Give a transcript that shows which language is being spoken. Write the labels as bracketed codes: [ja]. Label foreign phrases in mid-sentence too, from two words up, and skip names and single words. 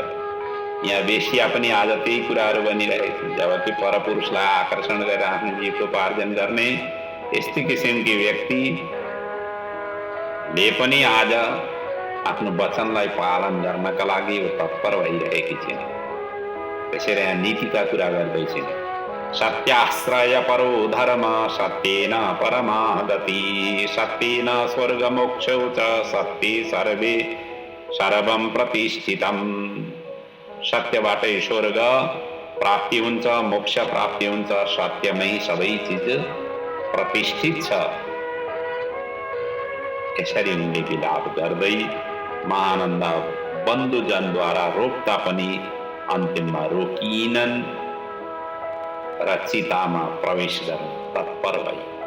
[ne] यहाँ वेश्या पनि आज त्यही कुराहरू बनिरहेको छ। जबकि परपुरुषलाई आकर्षण गरेर आफ्नो जीविकोपार्जन गर्ने यस्तै किसिमकी व्यक्तिले पनि आज आफ्नो वचनलाई पालन गर्नका लागि तत्पर भइरहेकी छिन्। त्यसैले यहाँ नीतिका कुरा गर्दैछिन्। [sa] सत्याश्रय परो धर्म सत्येन परमा गति सत्येन स्वर्गमोक्षौ च सत्ये सर्वे सर्वं प्रतिष्ठितम्। [ne] सत्यबाटै स्वर्ग प्राप्ति हुन्छ, मोक्ष प्राप्ति हुन्छ, सत्यमै सबै चिज प्रतिष्ठित छ। यसरी उनले विलाप गर्दै महानन्द बन्धुजनद्वारा रोक्दा पनि अन्तिममा रोकिनन् र चितामा प्रवेश गर्न तत्पर भए।